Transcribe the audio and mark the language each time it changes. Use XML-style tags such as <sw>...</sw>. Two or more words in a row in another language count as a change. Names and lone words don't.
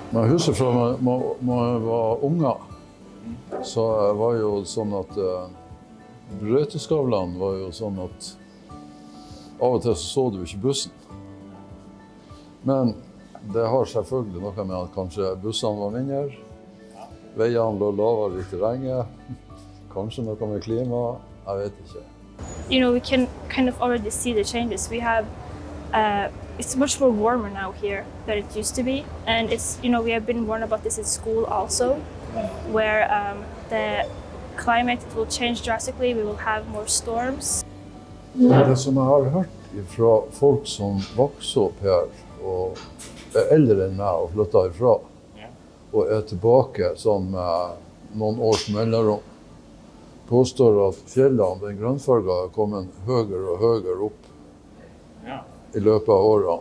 <no>Jeg husker fra da jeg var unger, så var jo sånn at brøyteskavlene var jo sånn at av og til så du ikke bussen. Men det har selvfølgelig noe med at kanskje bussene var mindre, veiene lå lavere i terrenget, kanskje noe med klima, jeg vet ikke.</no> <en>You know, we can kind of already see the changes. We have, it's much more warmer now here than it used to be. And it's, you know, we have been warned about this in school also, where the climate will change drastically. We will have more storms.</en> <no>Det som jeg har hørt fra folk som vokser opp her, og er eldre enn meg og flytter ifra, og er tilbake sånn med noen års mellomrom, påstår at fjellene, den grønnfarga, er kommet høyere og høyere opp i løpet av årene.</no>